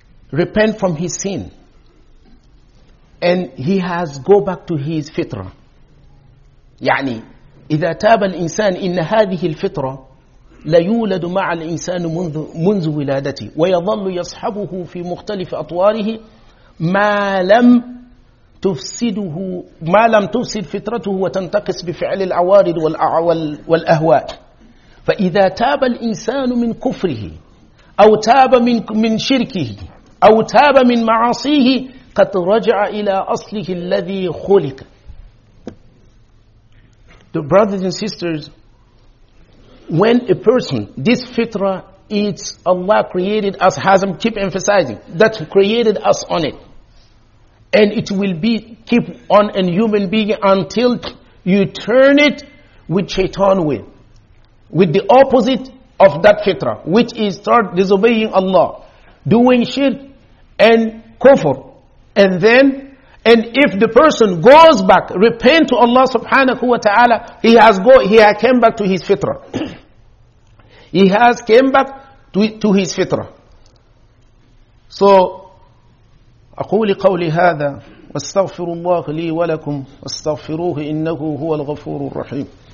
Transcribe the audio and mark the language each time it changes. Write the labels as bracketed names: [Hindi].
[English] repent from his sin and he has go back to his fitra, [Arabic] yani اذا تاب الانسان ان هذه الفطره ليولد مع الإنسان منذ ولادته ويظل يصحبه في مختلف أطواره ما لم تفسد فطرته وتنتقص بفعل العوارض والأهواء. فإذا تاب الإنسان من كفره أو تاب من شركه أو تاب من معاصيه قد رجع إلى أصله الذي خلق. [English] The brothers and sisters, when a person, this fitrah, it's Allah created us, has him keep emphasizing, that created us on it. And it will be keep on a human being until you turn it with shaitan will. With the opposite of that fitrah, which is start disobeying Allah, doing shirk and kufr. And if the person goes back, repent to Allah subhanahu wa ta'ala, he has come back to his fitrah. He has came back to his fitrah. [Arabic] So, أقول قولي هذا واستغفر الله لي ولكم واستغفروه إنه هو الغفور الرحيم.